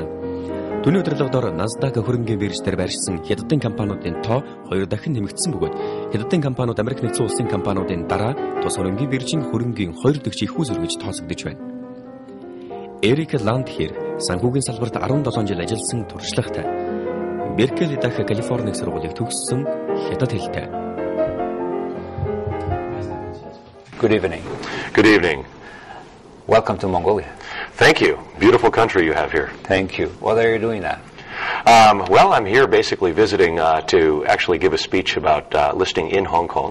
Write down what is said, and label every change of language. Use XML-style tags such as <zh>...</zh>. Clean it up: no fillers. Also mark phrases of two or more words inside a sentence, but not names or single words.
<mn>Түүний удирдлагадор Nasdaq хөрөнгийн биржээр байршсан хятадын компаниудын тоо 2 дахин нэмэгдсэн бөгөөд хятадын компаниуд Америк нэгдсэн улсын компаниудын дараа тус хөрөнгийн биржийн хөрөнгийн 2 дахь их үүсвэр гэж тооцогдож байна. Эрик Landheer санхүүгийн салбарт 17 жил ажилласан туршлагатай. Беркли дахь Калифорник сургуулийг төгссөн хятад хэлтэй.</mn> <en>Good evening. Good evening. Welcome to Mongolia. Thank you. Beautiful country you have here. Thank you. What are you doing now? Well, I'm here basically visiting to actually give a speech about listing in Hong Kong.</en>